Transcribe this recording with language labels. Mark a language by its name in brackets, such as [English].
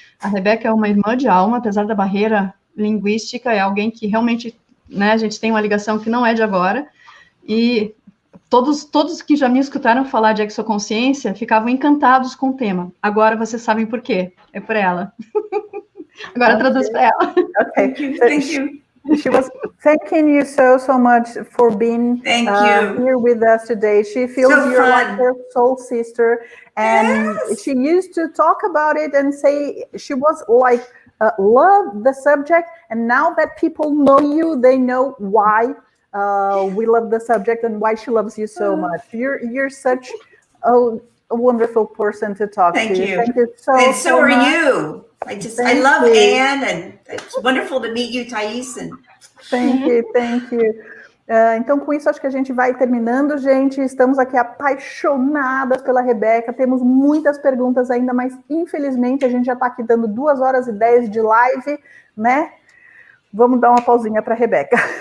[Portuguese] A Rebeca é uma irmã de alma, apesar da barreira linguística, é alguém que realmente... né, a gente tem uma ligação que não é de agora, e todos que já me escutaram falar de exoconsciência ficavam encantados com o tema. Agora vocês sabem por quê. É por ela. Agora traduz para ela. [English] Okay. Thank you. She was thanking you so much for being here with us today. She feels you're like her soul sister, and she used to talk about it and say she was like, love the subject, and now that people know you, they know why we love the subject and why she loves you so much. You're such a wonderful person to talk to. Thank you. Thank you so and so much. are you. I love Anne, and it's wonderful to meet you, Thais. And... Thank you. [Portuguese] Então, com isso, acho que a gente vai terminando, gente. Estamos aqui apaixonadas pela Rebeca. Temos muitas perguntas ainda, mas infelizmente a gente já está aqui dando 2h10 de live, né? Vamos dar uma pausinha para a Rebeca.